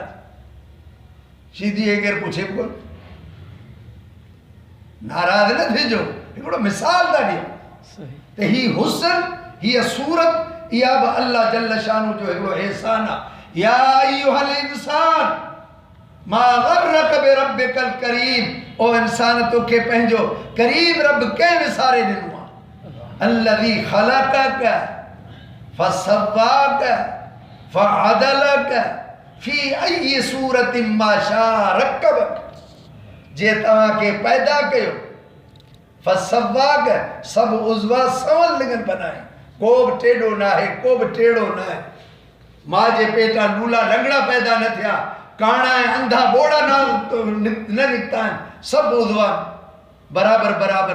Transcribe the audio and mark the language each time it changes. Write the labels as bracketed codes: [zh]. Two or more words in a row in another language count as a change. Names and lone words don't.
[sd] शीदी खे केरु पुछे बि कोन, नाराज़ न थिजो, हिकिड़ो मिसाल था ॾियो त ही हुस्न, हीअ सूरत, इहा बि अल्लाह जल शानू जो हिकिड़ो एहसान आहे। [ar] يا أيها الإنسان ما غرك بربك الكريم, [sd] ओ इंसान तोखे पंहिंजो करीम रब कंहिं विसारे ॾिनो आहे। [ar] الذي خلقك فسواك فعدلك في أي صورة ما شاء ركبك, [sd] जे तव्हांखे पैदा कयो, फसव्वाक सभु उज़वा सवल लिंगन बनाए, को बि टेढ़ो न आहे, को बि टेढ़ो न आहे। मां जे पेटां लूला लंगड़ा पैदा न थिया, काणा ऐं अंधा बोड़ा न निकिता आहिनि, सभु उज़वा बराबरि बराबरि।